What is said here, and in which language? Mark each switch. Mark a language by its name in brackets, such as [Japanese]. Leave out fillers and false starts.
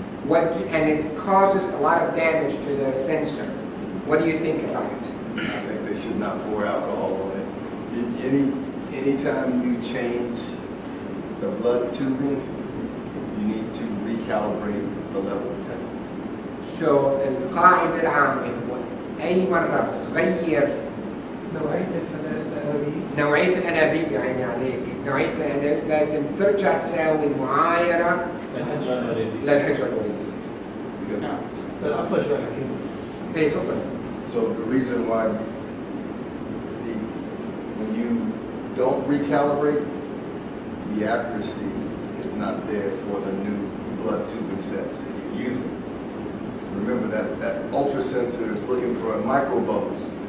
[English] and it causes a lot of damage to the sensor. What do you think about it? I think they should not pour alcohol on it. Anytime you change the blood tubing, you need to recalibrate the level detector. [Arabic] So القاعدة العامة هو أي مرة بتغير نوعية الأنابيب نوعية الأنابيب، يعني عليك نوعية الأنابيب لازم ترجع تساوي معايرة للحجرة الوريدية. [English] Because [Arabic] عفوا شوي حكيم. إيه تفضل. [English] so the reason why when you don't recalibrate, the accuracy is not there for the new blood tubing sets that you're using. Remember that ultra sensor is looking for micro bubbles.